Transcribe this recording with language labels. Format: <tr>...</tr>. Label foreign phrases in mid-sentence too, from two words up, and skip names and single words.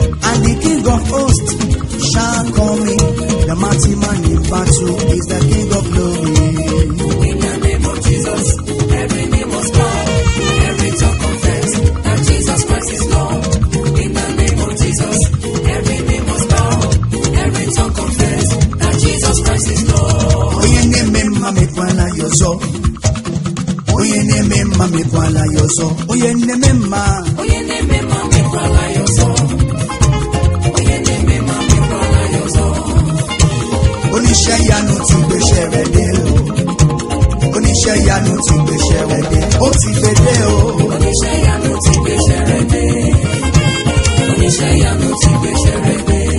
<en>And the King of hosts shall come in. The mighty man in battle is the King of glory. In the name of Jesus, every knee must bow, every tongue confess that Jesus Christ is Lord. In the name of Jesus, every knee must bow, every tongue confess that Jesus Christ is Lord.</en> <ig>Onye na-eme mma mekwa na ya ọzọ. Onye na-eme mma mekwa na ya ọzọ. Onye na-eme mma. Onye na-eme mma mekwa na ya ọzọ. Onye na-eme mma mekwa na ya ọzọ.</ig> <yo>Oníṣẹ́ ìyanu ti gbéṣẹ́ rẹ̀ dé o. Oníṣẹ́ ìyanu ti gbéṣẹ́ rẹ̀ dé. Ó ti gbé dé o. Oníṣẹ́ ìyanu ti gbéṣẹ́ rẹ̀ dé. Oníṣẹ́ ìyanu ti gbéṣẹ́ rẹ̀ dé.</yo>